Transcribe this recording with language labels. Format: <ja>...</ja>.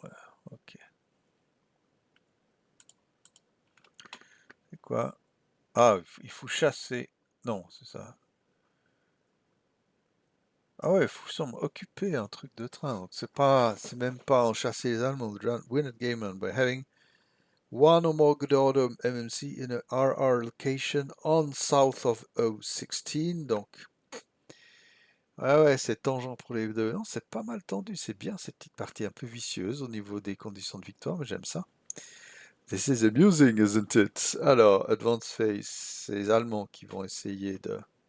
<fr>Ouais. Ok. C'est quoi? Ah, il faut chasser. Non, c'est ça. Ah ouais, il faut s'en occuper un truc de train. Donc c'est même pas en chasser les Allemands.</fr> <en>Win a game by having one or more good order MMC in a RR location on south of O16.</en> <fr>Donc, ouais, c'est tangent pour les deux. Non, c'est pas mal tendu. C'est bien cette petite partie un peu vicieuse au niveau des conditions de victoire, mais j'aime ça.</fr> <en>This is amusing, isn't it?</en> <fr>Alors, Advance Phase, c'est les Allemands qui vont essayer de...</fr>